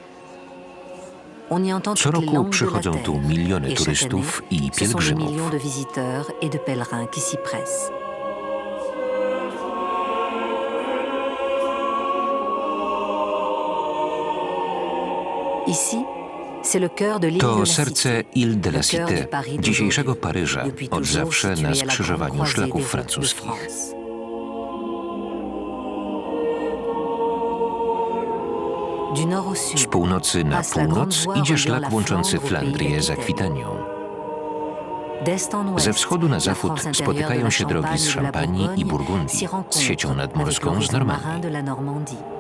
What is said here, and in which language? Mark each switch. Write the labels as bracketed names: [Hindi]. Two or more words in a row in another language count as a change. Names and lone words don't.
[Polish] Co roku przychodzą tu miliony turystów i pielgrzymów. To serce Ile de la Cité, dzisiejszego Paryża, od zawsze na skrzyżowaniu szlaków francuskich. Z północy na północ idzie szlak łączący Flandrię z Akwitanią. Ze wschodu na zachód spotykają się drogi z Szampanii i Burgundii, z siecią nadmorską z Normandii.